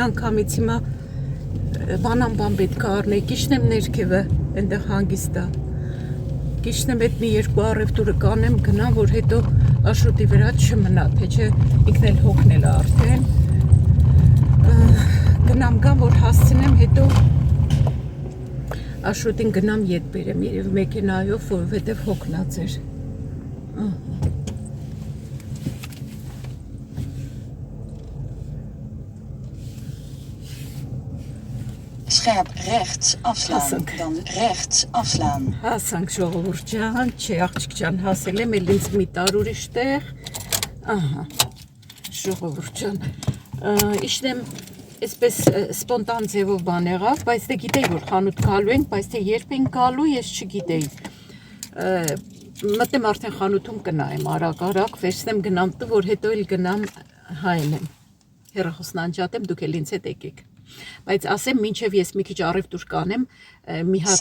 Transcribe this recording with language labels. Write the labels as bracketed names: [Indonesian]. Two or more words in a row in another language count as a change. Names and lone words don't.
[Armenian] անգամից հիմա բան պետք է առնեի, կիշնեմ ներքևը, այնտեղ հանգիստ է։ Կիշնեմ այդ մի երկու առևտուրը կանեմ, գնամ, որ հետո Աշոտի վրա չմնա, թե չէ ինքն էլ հոգնել է արդեն։ Գնամ գամ, որ հասցնեմ, հետո Աշոտին գնամ ետ բերեմ, երևի մեքենայով, որովհետև հոգնած էր։ [Dutch] Scherp rechts afslaan, dan rechts afslaan. [Armenian] Հասանք ժողովուրդ ջան, չէ աղջիկ ջան, հասել եմ, էլ ինձ մի տար ուրիշ տեղ, ահա, ժողովուրդ ջան, իշնեմ, այսպես սպոնտան ձևով բան եղավ, բայց դե գիտեի, որ խանութ գալու ենք, բայց թե երբ ենք գալու, ես չգիտեի, մտեմ արդեն խանութում կնայեմ, արագ, վերցնեմ գնամ տու, որ հետո էլ գնամ հայնեմ, հեռախոսն անջատեմ, դուք էլ ինձ հետ եկեք։ Բայց ասեմ, մինչև ես մի քիչ առևտուր կանեմ, մի հատ